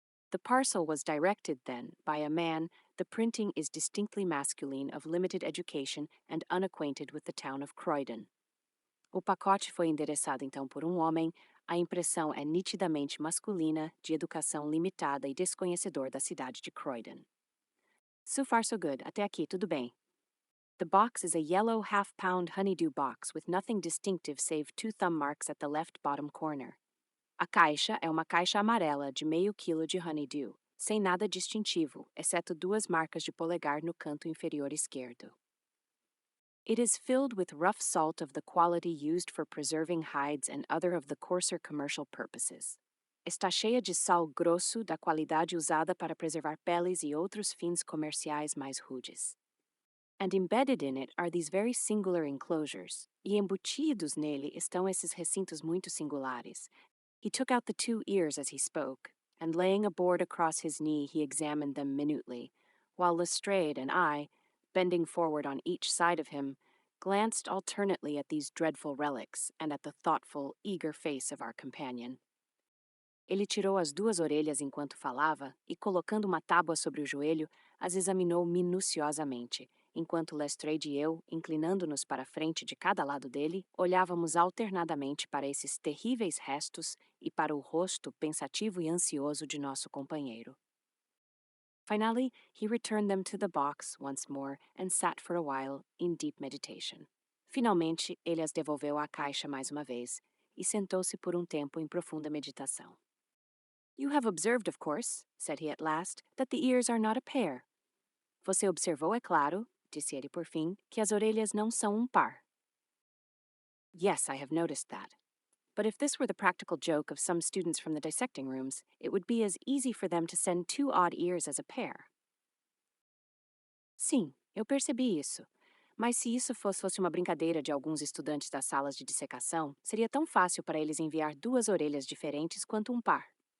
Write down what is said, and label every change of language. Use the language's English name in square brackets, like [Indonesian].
[English] The parcel was directed, then, by a man. The printing is distinctly masculine, of limited education and unacquainted with the town of Croydon. [Portuguese] O pacote foi endereçado, então, por homem. A impressão é nitidamente masculina, de educação limitada e desconhecedor da cidade de Croydon. [English] So far so good. [Portuguese] Até aqui, tudo bem. [English] The box is a yellow half-pound honeydew box with nothing distinctive save 2 thumb marks at the left bottom corner. [Portuguese] A caixa é uma caixa amarela de meio quilo de honeydew, sem nada distintivo, exceto 2 marcas de polegar no canto inferior esquerdo. [English] It is filled with rough salt of the quality used for preserving hides and other of the coarser commercial purposes. [Portuguese] Está cheia de sal grosso da qualidade usada para preservar peles e outros fins comerciais mais rudes. [English] And embedded in it are these very singular enclosures, [Portuguese] e embutidos nele estão esses recintos muito singulares. [English] He took out the 2 ears as he spoke, and laying a board across his knee, he examined them minutely, while Lestrade and I, bending forward on each side of him, glanced alternately at these dreadful relics and at the thoughtful, eager face of our companion. [Portuguese] Ele tirou as 2 orelhas enquanto falava e, colocando uma tábua sobre o joelho, as examinou minuciosamente, enquanto Lestrade e eu, inclinando-nos para a frente de cada lado dele, olhávamos alternadamente para esses terríveis restos e para o rosto pensativo e ansioso de nosso companheiro. [English] Finally, he returned them to the box once more and sat for a while in deep meditation. [Portuguese] Finalmente, ele as devolveu à caixa mais uma vez e sentou-se por tempo em profunda meditação. [English] You have observed, of course, said he at last, that the ears are not a pair. [Portuguese] Você observou, é claro, disse ele por fim, que as orelhas não são par. [English] Yes, I have noticed that. But if this were the practical joke of some students from the dissecting rooms, it would be as easy for them to send 2 odd ears as a pair. [Portuguese] Sim, eu percebi isso. Mas se isso fosse uma brincadeira de alguns estudantes das salas de dissecação, seria tão fácil para eles enviar 2 orelhas diferentes quanto par.